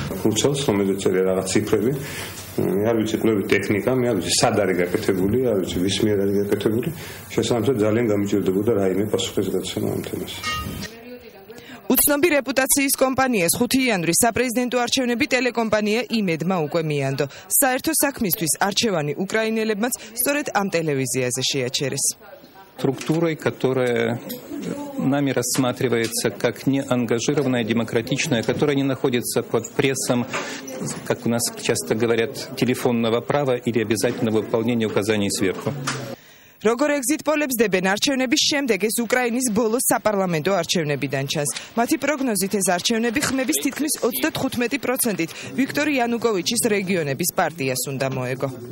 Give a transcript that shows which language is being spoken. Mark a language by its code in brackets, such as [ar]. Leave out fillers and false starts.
[ka] Ხურცელს რომელიც არის რაღაც ციფრები, არ ვიცი კვლევის ტექნიკა, არ ვიცი სად არის გაკეთებული, არ ვიცი ვის მიერ არის გაკეთებული, შესაბამისად ძალიან გამიჭირდებოდა რაიმე პასუხისგაცემა ამ თემაზე. უცნობი რეპუტაციის კომპანიას 5 იანვრის საპრეზიდენტო არჩევნები ტელეკომპანია იმედმა უკვე მიანდო. საერთო საქმისთვის არჩევანი უკრაინელებმაც სწორედ ამ ტელევიზიაზე შეაჩერეს. [ru] Структурой, которая нами рассматривается как неангажированная, демократичная, которая не находится под прессом, как у нас часто говорят, телефонного права или обязательного выполнения указаний сверху. [ka] როგორ ეგზიტ-პოლებს დებენ არჩევნების შემდეგ ეს უკრაინის ბოლო საპარლამენტო არჩევნებიდან ჩანს. მათი პროგნოზით ეს არჩევნები ხმების თითქმის 35%-ით ვიქტორ იანუკოვიჩის რეგიონების партиას უნდა მოეგო.